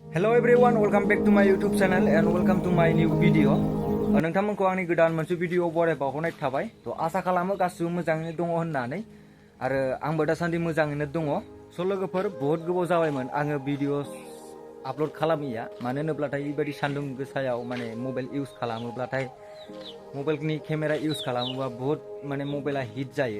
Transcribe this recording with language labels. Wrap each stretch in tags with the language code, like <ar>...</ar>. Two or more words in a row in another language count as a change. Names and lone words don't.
<en>Hello everyone, welcome back to my YouTube channel and welcome to my new video.</en> <brx>नोंथांमोनखौ आंनि गोदान मोनसे भिडिअ बरायबावनाय थाबाय। थ' आसा खालामो गासिबो मोजाङैनो दङ होननानै आरो आंबो दासान्दि मोजाङैनो दङ। स' लोगोफोर बहुत गोबाव जाबायमोन आङो</brx> <en>video upload</en> <brx>खालामिया। मानो होनोब्लाथाय बेबायदि सान्दुं गोसायाव माने</brx> <en>mobile use</en> <brx>खालामोब्लाथाय</brx> <en>mobileनि camera use</en> <brx>खालामोबा बहुत माने मबाइला हिट जायो।</brx>